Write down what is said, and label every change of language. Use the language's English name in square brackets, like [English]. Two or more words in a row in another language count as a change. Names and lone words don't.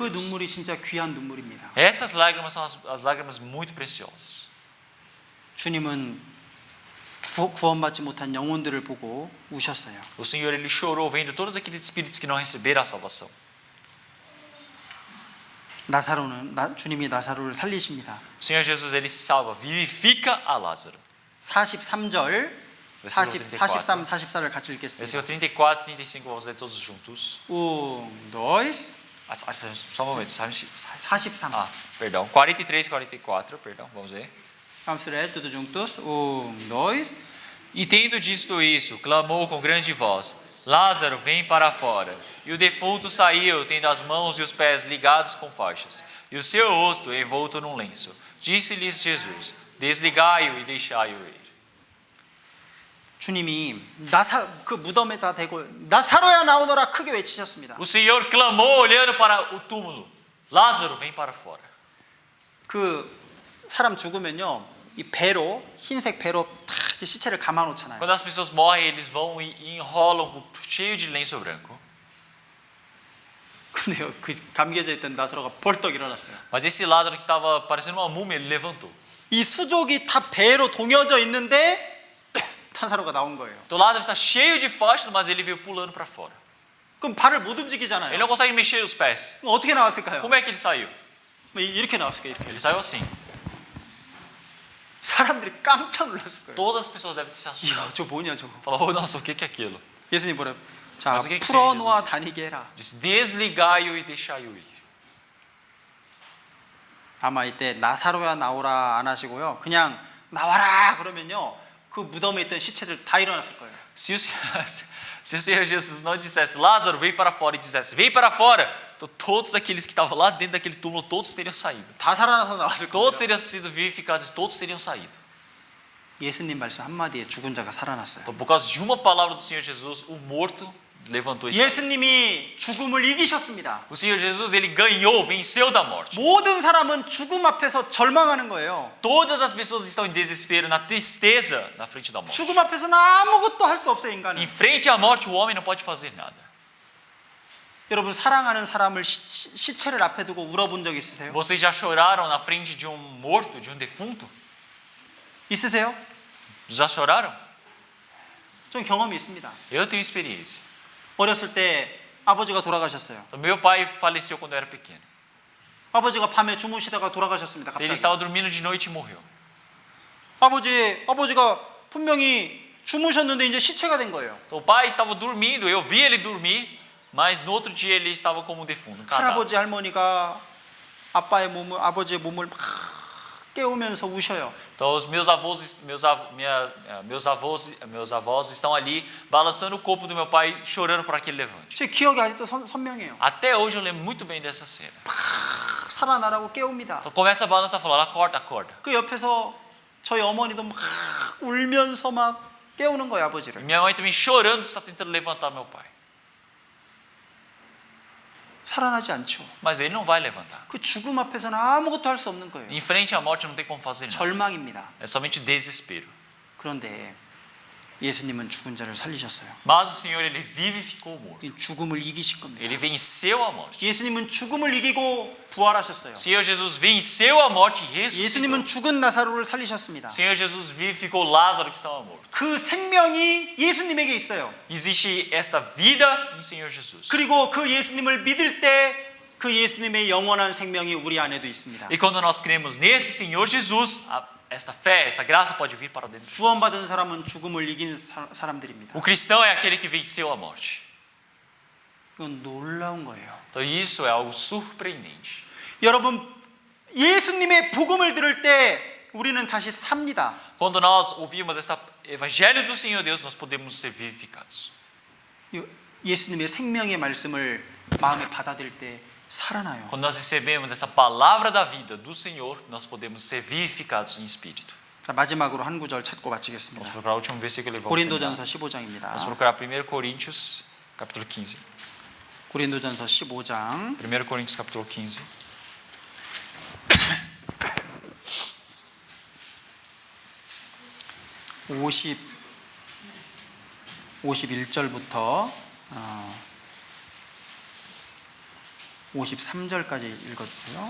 [Korean] 그 [Portuguese] Deus. [Korean] 눈물이 진짜 귀한 눈물입니다. [Portuguese] Essas lágrimas são as lágrimas muito preciosas. [Korean] 주님은 구원받지 못한 영혼들을 보고 우셨어요. [Portuguese] O Senhor, ele chorou vendo todos aqueles espíritos que não receberam a salvação. [Korean] 주님이 나사로를 살리십니다. [Portuguese] O Senhor Jesus, ele salva, vivifica a Lázaro. [Korean] 43절, [Portuguese] Versículo [Korean] 43, 44를 같이 읽겠습니다. [Portuguese] Versículo 34, 35, vamos ler todos juntos. dois, Só um momento. 43. Perdão. 43 e 44, perdão, vamos ver. Vamos ler tudo juntos. Dois. E tendo dito isso, clamou com grande voz: Lázaro, vem para fora. E o defunto saiu, tendo as mãos e os pés ligados com faixas, e o seu rosto envolto num lenço. Disse-lhes Jesus: desligai-o e deixai-o ir. [Korean] 주님이 그 무덤에다 대고 나사로야 나오너라 크게 외치셨습니다. [Portuguese] O Senhor clamou olhando para o túmulo: Lázaro, vem para fora. [Korean] 그 사람 죽으면요, 이 배로 흰색 배로 탁 시체를 감아 놓잖아요. [Portuguese] Quando as pessoas morrem, eles vão e enrolam cheio de lenço branco. [Korean] 근데요, 그 감겨져 있던 나사로가 벌떡 일어났어요. [Portuguese] Mas esse Lázaro que estava parecendo uma múmia, ele levantou. [Korean] 이 수족이 다 배로 동여져 있는데 나사로가 나온 거예요. [Portuguese] Então Lázaro está cheio de faixas, mas ele veio pulando para fora. [Korean] 그럼 발을 못 [Portuguese] Ele [Korean] 움직이잖아요. [Portuguese] não consegue mexer os pés. [Korean] 어떻게 나왔을까요? [Portuguese] Como é que ele saiu? [Korean] 이렇게 나왔을까요? 이렇게. [Portuguese] Ele saiu assim. [Korean] 사람들이 깜짝 놀랐을 거예요. [Portuguese] Todas as pessoas devem ter se assustado. [Korean] 이야, 저 뭐냐 저거. [Portuguese] Falou: nossa, o que é aquilo? [Korean] 예수님 뭐래요? 자, [Portuguese] Mas o que que [Korean] 풀어놓아 [Portuguese] Jesus [Korean] 다니게 해라. [Portuguese] Disse: desligai-o e deixai-o ir. [Korean] 아마 이때 나사로야 나오라 안 하시고요. 그냥 나와라 그러면요, 그 무덤에 있던 시체들 다 일어났을 거예요. [Portuguese] Se o Senhor Jesus não dissesse: Lázaro, vem para fora, e dissesse: vem para fora, então todos aqueles que estavam lá dentro daquele túmulo, todos teriam saído. [Korean] 다 살아나서 나왔을 거예요. [Portuguese] Todos teriam sido vivificados, todos teriam saído. [Korean] 예수님 말씀 한마디에 죽은 자가 살아났어요. [Portuguese] Então, por causa de uma palavra do Senhor Jesus, o morto levantou e saiu. [Korean] 예수님이 죽음을 이기셨습니다. [Portuguese] O Senhor Jesus, ele ganhou, venceu da morte. [Korean] 모든 사람은 죽음 앞에서 절망하는 거예요. [Portuguese] Todas as pessoas estão em desespero, na tristeza, na frente da morte. [Korean] 죽음 앞에서는 아무것도 할 수 없어요, 인간은. [Portuguese] Em frente à morte, o homem não pode fazer nada. [Korean] 여러분 사랑하는 사람을 시체를 앞에 두고 울어본 적 있으세요? [Portuguese] Vocês já choraram na frente de um morto, de um defunto? [Korean] 있으세요? [Portuguese] Já choraram? [Korean] 좀 경험이 있습니다. [Portuguese] Eu tenho experiência. [Korean] 어렸을 때 아버지가 돌아가셨어요. [Portuguese] Então, meu pai faleceu quando eu era pequeno. [Korean] 아버지가 밤에 주무시다가 돌아가셨습니다. [Portuguese] Ele [Korean] 갑자기. [Portuguese] estava dormindo de noite e morreu. [Korean] 아버지가 분명히 주무셨는데 이제 시체가 된 거예요. [Portuguese] Então, o pai estava dormindo, eu vi ele dormir, mas no outro dia ele estava como um defunto, um cadáver. [Korean] 할아버지 할머니가 아버지의 몸을 막 깨우면서 우셔요. [Portuguese] Então os meus avós estão ali balançando o corpo do meu pai, chorando por aquele levante. [Korean] 제 기억이 아직도 선명해요. [Portuguese] Até hoje eu lembro muito bem dessa cena. [Korean] 살아나라고 깨웁니다. [Portuguese] Então começa a balançar, falando: acorda, acorda. [Korean] 그 옆에서 저희 어머니도 막 울면서 막 깨우는 거예요, [Portuguese] E [Korean] 아버지를. [Portuguese] minha mãe também chorando está tentando levantar meu pai. [Korean] 살아나지 않죠. [Portuguese] Mas ele não vai levantar. [Korean] 그 죽음 앞에서는 아무것도 할 수 없는 거예요. [Portuguese] Em frente à morte não tem como fazer nada. [Korean] 절망입니다. [Portuguese] É somente desespero. [Korean] 그런데 예수님은 죽은 자를 살리셨어요. [Portuguese] Mas o Senhor, ele vivificou o morto. [Korean] 이 죽음을 이기실 겁니다. [Portuguese] Ele venceu a morte. [Korean] 예수님은 죽음을 이기고 부활하셨어요. [Portuguese] O Senhor Jesus venceu a morte e ressuscitou. [Korean] 예수님은 죽은 나사로를 살리셨습니다. [Portuguese] O Senhor Jesus vivificou Lázaro que estava morto. [Korean] 그 생명이 예수님에게 있어요. [Portuguese] Existe esta vida em Senhor Jesus. [Korean] 그리고 그 예수님을 믿을 때 그 예수님의 영원한 생명이 우리 안에도 있습니다. [Portuguese] E quando nós cremos nesse Senhor Jesus, esta fé, essa graça pode vir para dentro de nós. [Korean] 구원받은 사람은 죽음을 이긴 사람들입니다. [Portuguese] O cristão é aquele que venceu a morte. [Korean] 이건 놀라운 거예요. [Portuguese] Então isso é algo surpreendente. [Korean] 여러분, 예수님의 복음을 들을 때 우리는 다시 삽니다. [Portuguese] Quando nós ouvimos esse evangelho do Senhor Deus, nós podemos ser vivificados. [Korean] 예수님의 생명의 말씀을 마음에 받아들일 때 살아나요. [Portuguese] Quando nós recebemos essa palavra da vida do Senhor, nós podemos ser vivificados em espírito. [Korean] 자, 마지막으로 한 구절 찾고 [Portuguese] Vamos [Korean] 마치겠습니다. [Portuguese] procurar o último versículo e vamos [Korean] 고린도전서 [Portuguese] terminar. [Korean] 15장입니다. [Portuguese] Vamos procurar 1 Coríntios, capítulo 15. [Korean] 고린도전서 15장 [Portuguese] 1 Coríntios, capítulo 15. [Korean] 오 51절부터 53절까지 읽어주세요.